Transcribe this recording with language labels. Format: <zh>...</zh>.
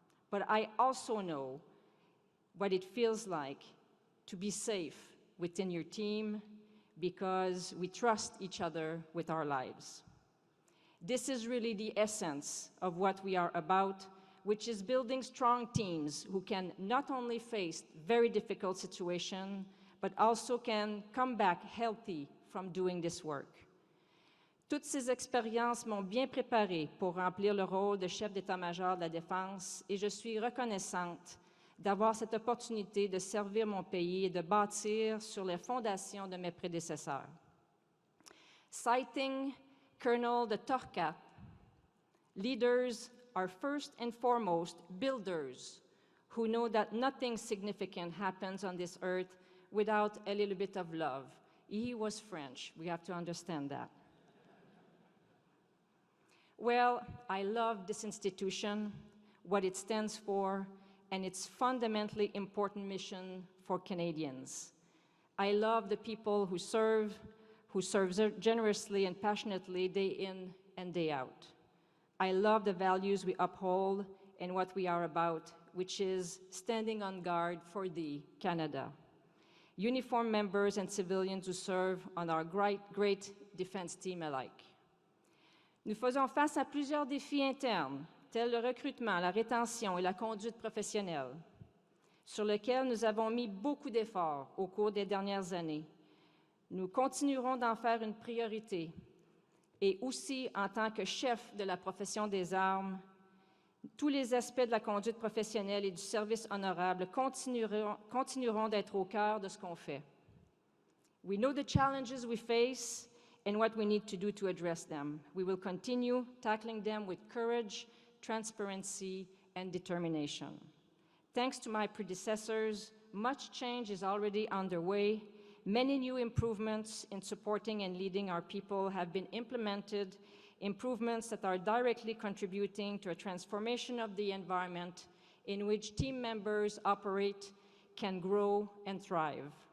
<en>But I also know what it feels like to be safe within your team because we trust each other with our lives. This is really the essence of what we are about, which is building strong teams who can not only face very difficult situations, but also can come back healthy from doing this work.</en> <fr>Toutes ces expériences m'ont bien préparée pour remplir le rôle de chef d'état-major de la Défense et je suis reconnaissante d'avoir cette opportunité de servir mon pays et de bâtir sur les fondations de mes prédécesseurs.</fr> <en>Citing Colonel de Torcat, leaders are first and foremost builders who know that nothing significant happens on this earth without a little bit of love. He was French. We have to understand that. Well, I love this institution, what it stands for, and its fundamentally important mission for Canadians. I love the people who serve generously and passionately day in and day out. I love the values we uphold and what we are about, which is standing on guard for thee, Canada. Uniformed members and civilians who serve on our great defense team alike.</en> <fr>Nous faisons face à plusieurs défis internes, tels le recrutement, la rétention et la conduite professionnelle, sur lesquels nous avons mis beaucoup d'efforts au cours des dernières années. Nous continuerons d'en faire une priorité et aussi en tant que chef de la profession des armes, tous les aspects de la conduite professionnelle et du service honorable continueront d'être au cœur de ce qu'on fait.</fr> <en>We know the challenges we face and what we need to do to address them. We will continue tackling them with courage, transparency, and determination. Thanks to my predecessors, much change is already underway. Many new improvements in supporting and leading our people have been implemented, improvements that are directly contributing to a transformation of the environment in which team members operate, can grow, and thrive.</en>